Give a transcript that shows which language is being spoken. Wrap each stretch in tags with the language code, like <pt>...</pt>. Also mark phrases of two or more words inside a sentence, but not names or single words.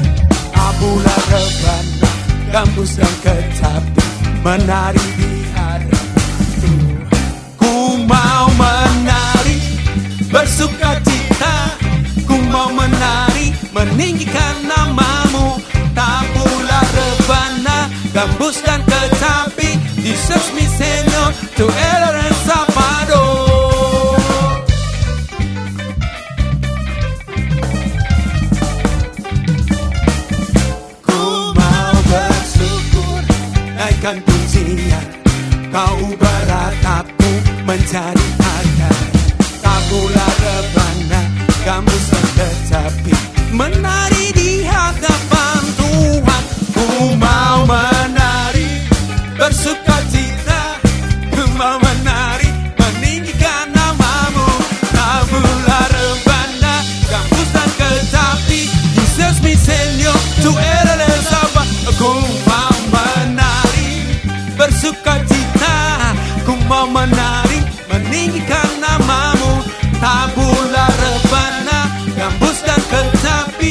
<id>Tabula rebana, gambus dan kecapi, menari di hadapan. Ku mau menari, bersuka cita. Ku mau menari, meninggikan namamu. Tabula rebana, gambus dan kecapi.</id> <es>Jesus mi Señor, tu eres el Salvador.</es> <id>Ku mau bersyukur, naikkan pujian. Kau ubah rataku menjadi harga. Tabula rebana, gambus dan kecapi, menari di hadapan Tuhan. Ku mau menari, bersuka cita. Ku mau menari, meninggikan namamu. Tabula rebana, gambus dan kecapi.</id> <es>Jesus mi Señor, tu eres el Salvador.</es> <id>Ku mau menari, bersuka cita. Ku mau menari, meninggikan namamu. Tabula rebana, gambus dan kecapi.</id>